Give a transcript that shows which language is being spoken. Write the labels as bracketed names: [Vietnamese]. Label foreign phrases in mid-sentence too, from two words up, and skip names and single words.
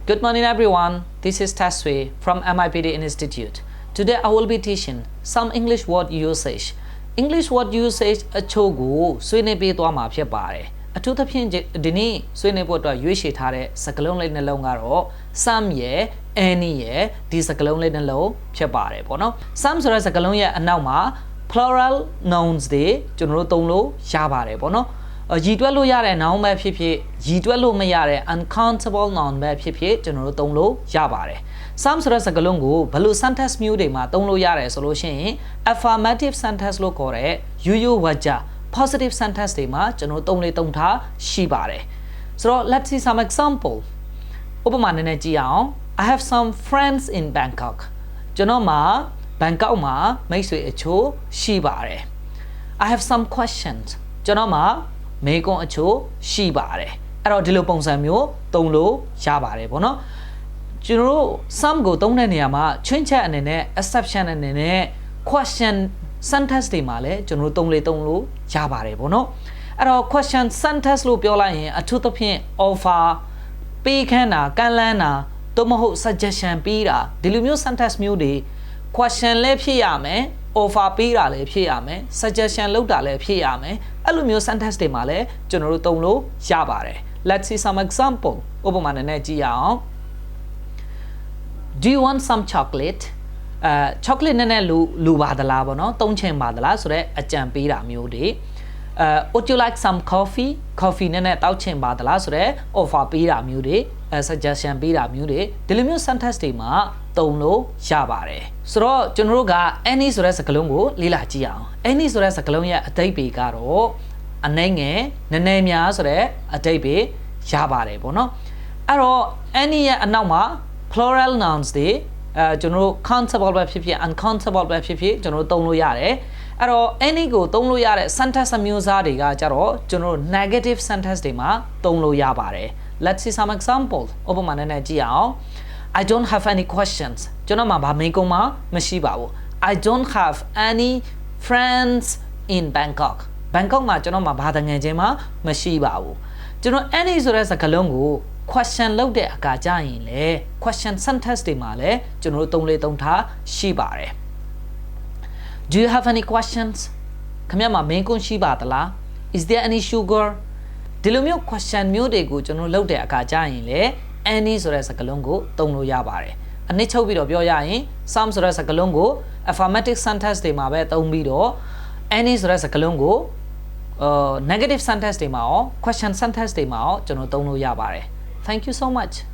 [English] Good morning everyone, this is Taswe from MIPD Institute. Today I will be teaching some English word usage. English word usage [Burmese] အချို့ကိုဆွေးနွေးပေးသွားမှာဖြစ်ပါတယ်။အထူးသဖြင့်ဒီနေ့ဆွေးနွေးဖို့အတွက်ရွေးချယ်ထားတဲ့စကားလုံးလေးနှလုံးကတော့ some ရဲ့ any ရဲ့ဒီစကားလုံးလေးနှလုံးဖြစ်ပါတယ်ပေါ့နော်။ some ဆိုတဲ့စကားလုံးရဲ့အနောက်မှာ [English] plural nouns [Burmese] တွေကျွန်တော်တို့သုံးလို့ရပါတယ်ပေါ့နော်။ရည်တွက်လို့ရတဲ့ noun ပဲဖြစ်ဖြစ်ရည်တွက်လို့မရတဲ့ [English] uncountable noun [Burmese] ပဲဖြစ်ဖြစ်ကျွန်တော်တို့သုံးလို့ရပါတယ်။ some ဆိုတဲ့စကားလုံးကိုဘယ်လို sentence မျိုးတွေမှာသုံးလို့ရတယ်ဆိုလို့ရှိရင် [English] affirmative sentence [Burmese] လို့ခေါ်တဲ့ရိုးရိုးဝါကြ [English] positive sentence [Burmese] တွေမှာကျွန်တော်တို့ သုံးထားရှိပါတယ်။ဆိုတော့ [English] let's see some example [Burmese] ဥပမာနည်းနည်းကြည့်အောင် [English] I have some friends in Bangkok [Burmese] ကျွန်တော်မှာ Bangkok မှာမိတ်ဆွေအချို့ရှိပါတယ် [English] I have some questions [Burmese] ကျွန် တော်မှာမေးခွန်းအချို့ရှိပါတယ်အဲ့တော့ဒီလိုပုံစံမျိုးသုံးလို့ရပါတယ်ပေါ့နော်ကျွန်တော်တို့ some ကိုသုံးတဲ့နေရာမှာချွင်း ချက်အနေနဲ့ exception အနေနဲ့ [English] question sentence [Burmese] တွေမှာလည်းကျွန်တော်တို့သုံးလို့ရပါတယ်ပေါ့နော်အဲ့တော့ [English] question sentence [Burmese] လို့ပြောလိုက်ရင်အထူးသဖြင့် offer ပေးခန်းတာကမ်းလှမ်းတာသို့မဟုတ် suggestion ပေးတာဒီလိုမျိုး sentence မျိုးတွေ question လည်းဖြစ်ရမယ် offer ပေးတာလည်းဖြစ်ရမယ် suggestion လုပ်တာလည်းဖြစ်ရမယ်အဲ့လိုမျိုး sentence တွေမှာလည်းကျွန်တော်တို့သုံးလို့ရပါတယ် [English] let's see some example [Burmese] ဥပမာနည်းနည်းကြည့်ရအောင် [English] do you want some chocolate chocolate [Burmese] နည်းနည်းလူပါသလားပေါ့နော်သုံးချင်ပါသလားဆိုတော့အကြံပေးတာမျိုးတွေ [English] would you like some coffee [Burmese] နည်းနည်းတောက်ချင်ပါသလားဆိုတော့ offer ပေးတာမျိုးတွေsuggestion ပေးတာမျိုးတွေဒီလိုမျိုး sentence တွေမှာသုံး လို့ရပါတယ်ဆိုတော့ကျွန်တော်တို့က any ဆိုတဲ့စကားလုံးကိုလေ့လာကြည့်အောင် any ဆိုတဲ့စကားလုံးရဲ့အဓိပ္ပာယ်ကတော့အနည်းငယ်နည်းနည်းများဆိုတဲ့အဓိပ္ပာယ်ရပါတယ် ပေါ့နော်အဲ့တော့ any ရဲ့အနောက်မှာ [English] plural nouns [Burmese] တွေကျွန်တော်တို့ countable ပဲဖြစ်ဖြစ် uncountable ပဲဖြစ်ဖြစ်ကျွန်တော်တို့သုံးလို့ရတယ်အဲ့တော့ any ကို သုံးလို့ရတဲ့ sentence အမျိုးအစားတွေကကြတော့ကျွန်တော်တို့ [English] negative sentence [Burmese] တွေမှာသုံးလို့ရပါတယ် [English] let's see some example [Burmese] ဥပမာနည်းနည်းကြည့်အောင် [English] I don't have any questions [Burmese] ကျွန်တော်မှာဘာမေးခွန်းမှမရှိပါဘူး [English] I don't have any friends in Bangkok Bangkok [Burmese] မှာကျွန်တော်မှာဘာတငယ်ချင်းမှမရှိပါဘူးကျွန်တော် any ဆိုတဲ့စကားလုံးကို question လုပ်တဲ့အခါကျရင်လေ [English] question sentence [Burmese] တွေမှာလည်းကျွန်တော်တို့သုံးထားရှိပါတယ် [English] Do you have any questions [Burmese] ခင်ဗျားမှာမေးခွန်းရှိပါသလား [English] Is there any sugar [Burmese] ဒီလိုမျိုး question မျိုးတွေကိုကျွန်တော်လုပ်တဲ့အခါကျရင်လေ any ဆိုတဲ့စကားလုံးကိုသုံးလို့ရပါတယ်အနည်းချုပ်ပြီးတော့ပြောရရင် some ဆိုတဲ့စကားလုံးကို [English] affirmative sentence [Burmese] တွေမှာပဲသုံးပြီးတော့ any ဆိုတဲ့စကားလုံးကို [English] negative sentence [Burmese] တွေမှာရော [English] question sentence [Burmese] တွေမှာရောကျွန်တော်သုံးလို့ရပါတယ် [English] Thank you so much